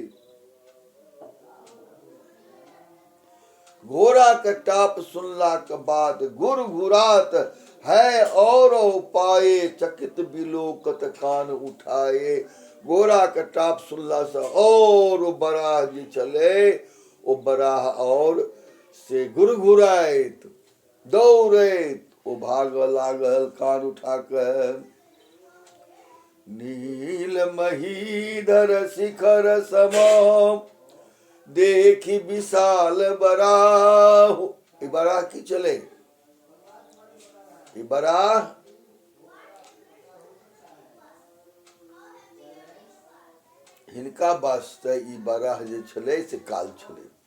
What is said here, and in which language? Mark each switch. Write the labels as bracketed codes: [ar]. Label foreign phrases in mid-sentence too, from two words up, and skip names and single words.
[mai] घोड़ा के टाप सुनला के बाद [awa] घुर घुरात है और उपाय, चकित बिलोकत कान उठाए। [mai] घोड़ा के टाप सुनला से और बराह जे छले ओ बराह और से घुरघुराइत दौड़ैत ओ भाग लागल कान उठा के। [awa] नील महीधर शिखर सम देखी विशाल बराह। [mai] ई बराह की चले, ई बराह हिनका वास्ते ई बराह जे छले से काल छले।